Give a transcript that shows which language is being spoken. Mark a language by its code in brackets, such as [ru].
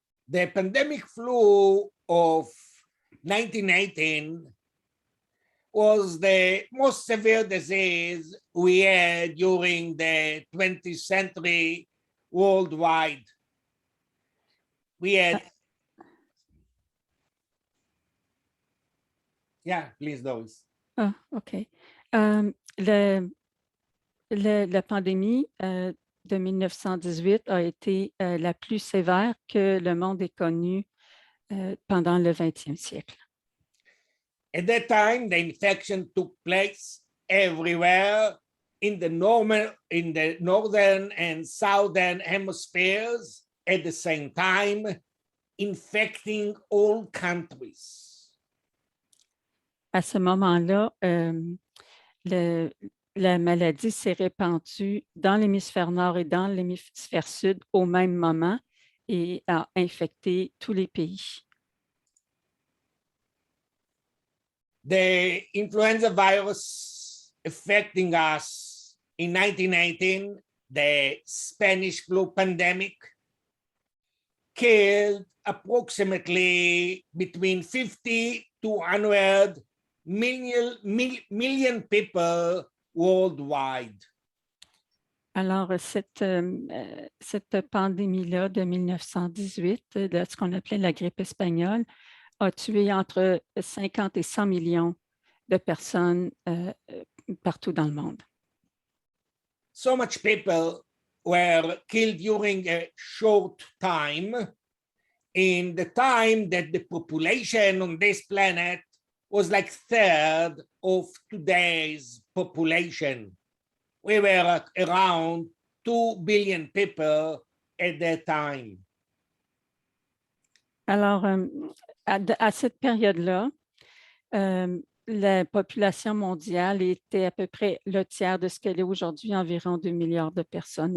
[en] The pandemic flu of 1918 was the most severe disease we had during the 20th century worldwide. We had... Yeah, please, Doris. Ah, OK. [fr] La pandémie de 1918 a été la plus sévère que le monde ait connue pendant le 20e siècle. [en] At that time, the infection took place everywhere in the northern and southern hemispheres at the same time, infecting all countries. [fr] À ce moment-là, la maladie s'est répandue dans l'hémisphère nord et dans l'hémisphère sud au même moment et a infecté tous les pays. [en] The influenza virus affecting us in 1918, the Spanish flu pandemic, killed approximately between 50 to 100 million people worldwide. [fr] Alors, cette pandémie-là de 1918, de ce qu'on appelait la grippe espagnole, a tué entre 50 et 100 millions de personnes partout dans le monde. [en] So much people were killed during a short time, in the time that the population on this planet was like a third of today's population. We were around 2 billion people at that time. [fr] Alors, à cette période-là, la population mondiale était à peu près le tiers de ce qu'elle est aujourd'hui, environ 2 milliards de personnes.